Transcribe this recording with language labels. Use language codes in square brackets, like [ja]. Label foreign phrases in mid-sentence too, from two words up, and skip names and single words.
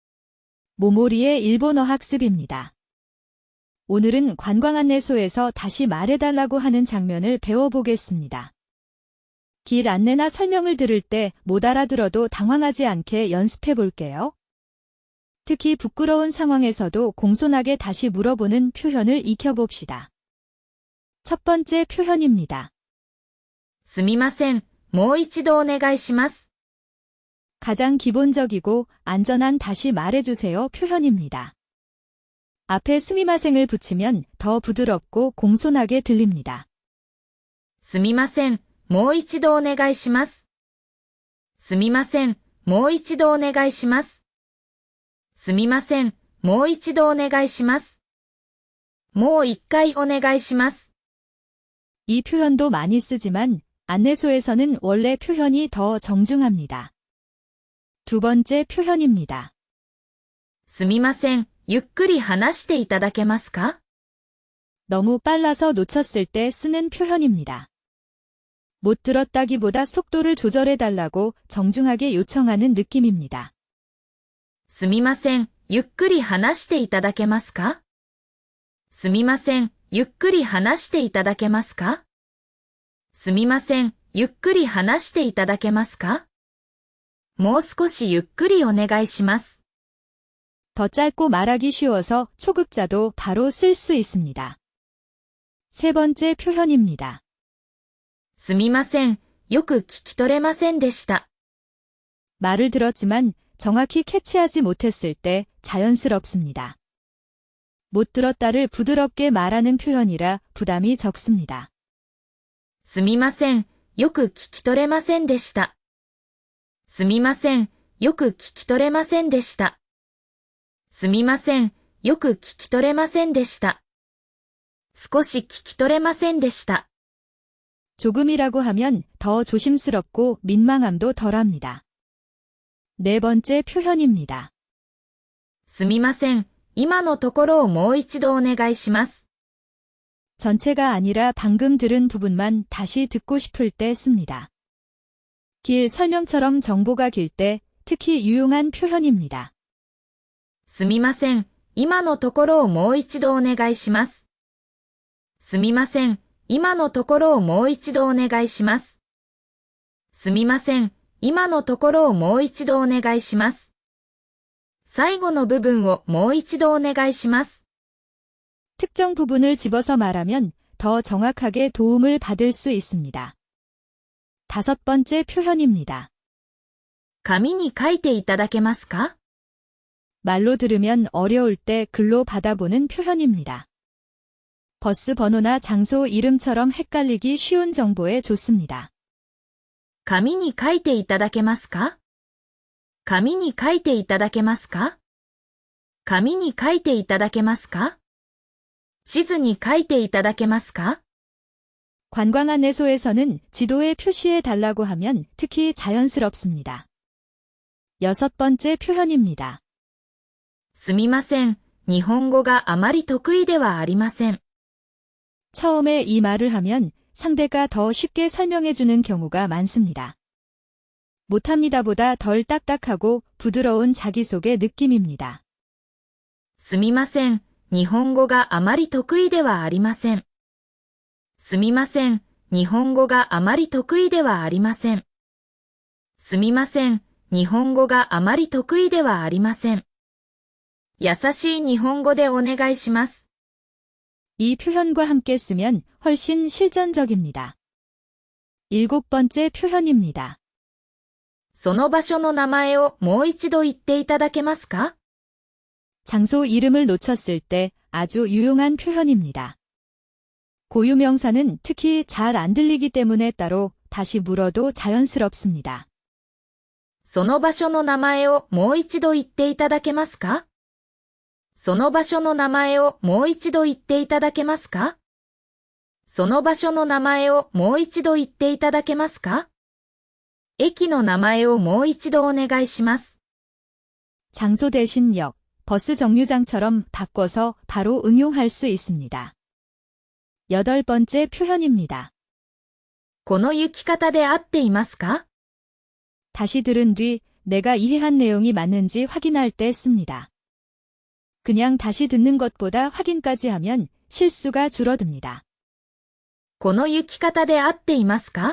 [ko] 모모리의 일본어 학습입니다. 오늘은 관광안내소에서 다시 말해달라고 하는 장면을 배워보겠습니다. 길 안내나 설명을 들을 때 못 알아들어도 당황하지 않게 연습해 볼게요. 특히 부끄러운 상황에서도 공손하게 다시 물어보는 표현을 익혀봅시다. 첫 번째 표현입니다. [ja] すみません、もう一度お願いします。 [ko] 가장 기본적이고 안전한 다시 말해주세요 표현입니다. 앞에 스미마생을 붙이면 더 부드럽고 공손하게 들립니다. [ja] すみません、もう一度お願いします。すみません、もう一度お願いします。すみません、もう一度お願いします。もう一回お願いします。 [ko] 이 표현도 많이 쓰지만 안내소에서는 원래 표현이 더 정중합니다. 두 번째 표현입니다. [ja] すみません、ゆっくり話していただけますか？ [ko] 너무 빨라서 놓쳤을 때 쓰는 표현입니다. 못 들었다기보다 속도를 조절해달라고 정중하게 요청하는 느낌입니다. [ja] すみません、ゆっくり話していただけますか？すみません、ゆっくり話していただけますか？すみません、ゆっくり話していただけますか？もう少しゆっくりお願いします。 [ko] 더 짧고 말하기 쉬워서 초급자도 바로 쓸 수 있습니다. 세 번째 표현입니다. [ja] すみません、よく聞き取れませんでした。 [ko] 말을 들었지만 정확히 캐치하지 못했을 때 자연스럽습니다. 못 들었다를 부드럽게 말하는 표현이라 부담이 적습니다. [ja] すみません、よく聞き取れませんでした。すみません、よく聞き取れませんでした。すみません、よく聞き取れませんでした。少し聞き取れませんでした。 [ko] 조금이라고 하면 더 조심스럽고 민망함도 덜합니다. 네 번째 표현입니다. [ja] すみません、今のところをもう一度お願いします。 [ko] 전체가 아니라 방금 들은 부분만 다시 듣고 싶을 때 씁니다. 길 설명처럼 정보가 길 때 특히 유용한 표현입니다. [ja] すみません、今のところをもう一度お願いします。すみません、今のところをもう一度お願いします。すみません、今のところをもう一度お願いします。最後の部分をもう一度お願いします。 [ko] 특정 부분을 집어서 말하면 더 정확하게 도움을 받을 수 있습니다. 다섯 번째 표현입니다. [ja] 紙に書いていただけますか？ [ko] 말로 들으면 어려울 때 글로 받아보는 표현입니다. 버스 번호나 장소 이름처럼 헷갈리기 쉬운 정보에 좋습니다. [ja] 紙に書いていただけますか？紙に書いていただけますか？紙に書いていただけますか？地図に書いていただけますか？ [ko] 관광안내소에서는 지도에 표시해 달라고 하면 특히 자연스럽습니다. 여섯 번째 표현입니다. [ja] すみません、日本語があまり得意ではありません。 [ko] 처음에 이 말을 하면 상대가 더 쉽게 설명해주는 경우가 많습니다. 못합니다보다 덜 딱딱하고 부드러운 자기소개 느낌입니다. [ja] すみません、日本語があまり得意ではありません。すみません、日本語があまり得意ではありません。すみません、日本語があまり得意ではありません。優しい日本語でお願いします。 [ko] 이 표현과 함께 쓰면 훨씬 실전적입니다. 일곱 번째 표현입니다. [ja] その場所の名前をもう一度言っていただけますか？ [ko] 장소 이름을 놓쳤을 때 아주 유용한 표현입니다. 고유명사는 특히 잘 안 들리기 때문에 따로 다시 물어도 자연스럽습니다. [ja] その場所の名前をもう一度言っていただけますか？その場所の名前をもう一度言っていただけますか？その場所の名前をもう一度言っていただけますか？駅の名前をもう一度お願いします。 [ko] 장소 대신 역, 버스 정류장처럼 바꿔서 바로 응용할 수 있습니다. 여덟 번째 표현입니다. [ja] この行き方で合っていますか？ [ko] 다시 들은 뒤 내가 이해한 내용이 맞는지 확인할 때 씁니다. 그냥 다시 듣는 것보다 확인까지 하면 실수가 줄어듭니다. [ja] この行き方で合っていますか？